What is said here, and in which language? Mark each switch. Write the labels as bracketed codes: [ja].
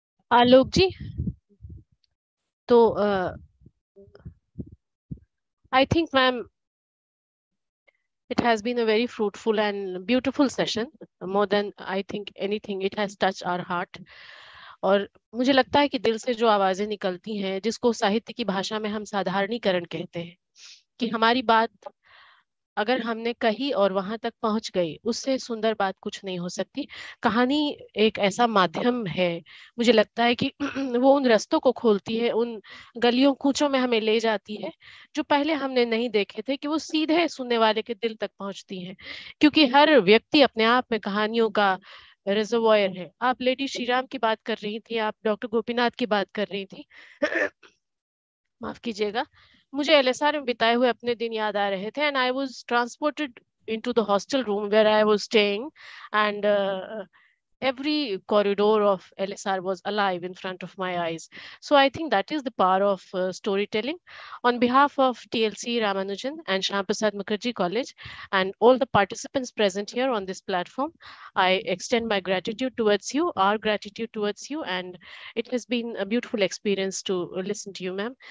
[en] आलोक जी, तो I think ma'am it has been a very fruitful and beautiful session. More than I think anything, it has touched our heart. [hi] और मुझे लगता है कि दिल से जो आवाजें निकलती हैं, जिसको साहित्य की भाषा में हम साधारणीकरण कहते हैं, कि हमारी बात अगर हमने कही और वहां तक पहुंच गई, उससे सुंदर बात कुछ नहीं हो सकती। कहानी एक ऐसा माध्यम है, मुझे लगता है कि वो उन रास्तों को खोलती है, उन गलियों कूचों में हमें ले जाती है जो पहले हमने नहीं देखे थे, कि वो सीधे सुनने वाले के दिल तक पहुंचती हैं। क्योंकि हर व्यक्ति अपने आप में कहानियों का रिजर्वॉयर है। आप लेडी श्री राम की बात कर रही थी, आप डॉक्टर गोपीनाथ की बात कर रही थी। माफ कीजिएगा, मुझे एलएसआर में बिताए हुए अपने दिन याद आ रहे थे, [en] And I was transported into the hostel room where I was staying, and every corridor of LSR was alive in front of my eyes. So I think that is the power of storytelling. On behalf of TLC Ramanujan and Shyam Prasad Mukherjee College and all the participants present here on this platform, I extend my gratitude towards you, our gratitude towards you, and it has been a beautiful experience to listen to you, ma'am.